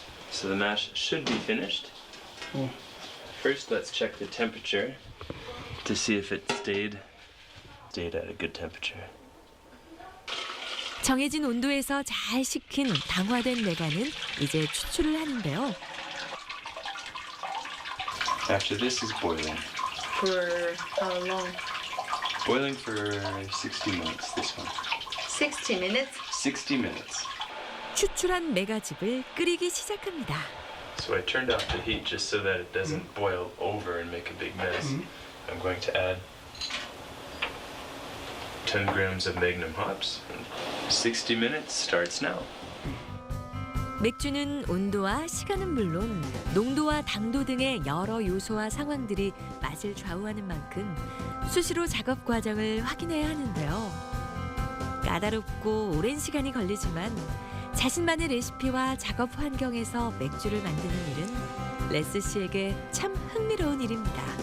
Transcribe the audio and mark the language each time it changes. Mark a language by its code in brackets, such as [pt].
[en] So the mash should be finished. First, let's check the temperature to see if it stayed at a good temperature. [ko] 정해진 온도에서 잘 식힌 당화된 메간은 이제 추출을 하는데요. [en] After this is boiling. For how long? Boiling for 60 minutes, this one. 60 minutes? 60 minutes. [ko] 추출한 메가즙을 끓이기 시작합니다. [en] So I turned off the heat just so that it doesn't boil over and make a big mess. I'm going to add 10 grams of Magnum hops. 60 minutes starts now. [ko] 맥주는 온도와 시간은 물론 농도와 당도 등의 여러 요소와 상황들이 맛을 좌우하는 만큼 수시로 작업 과정을 확인해야 하는데요. 까다롭고 오랜 시간이 걸리지만 자신만의 레시피와 작업 환경에서 맥주를 만드는 일은 레스 씨에게 참 흥미로운 일입니다.